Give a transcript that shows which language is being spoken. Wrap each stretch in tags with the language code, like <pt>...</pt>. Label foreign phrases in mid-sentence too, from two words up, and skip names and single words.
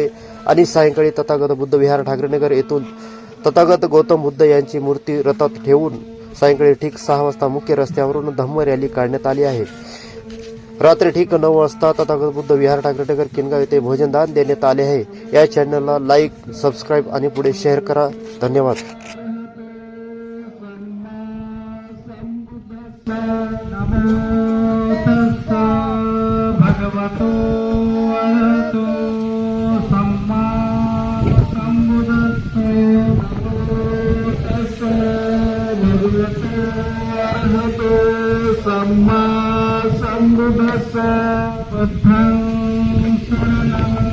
<mr>आणि सायंकाळी तथागत बुद्ध विहार ठाकरेनगर येथून तथागत गौतम बुद्ध यांची मूर्ती रथात ठेवून सायंकाळी ठीक 6 वाजता मुख्य रस्त्यावरून धम्म रॅली काढण्यात आली आहे। रात्री ठीक 9 वाजता तथागत बुद्ध विहार ठाकरेनगर किनगाव येथे भोजनदान देण्यात आले आहे। या चॅनलला लाईक, सबस्क्राईब आणि पुढे शेअर करा। धन्यवाद।</mr> <pi>भगवतो अरहतो सम्मा सम्बुद्धस्से नमो तस्से भगवतो अरहतो सम्मा सम्बुद्धस्से बुद्धं शरणं</pi>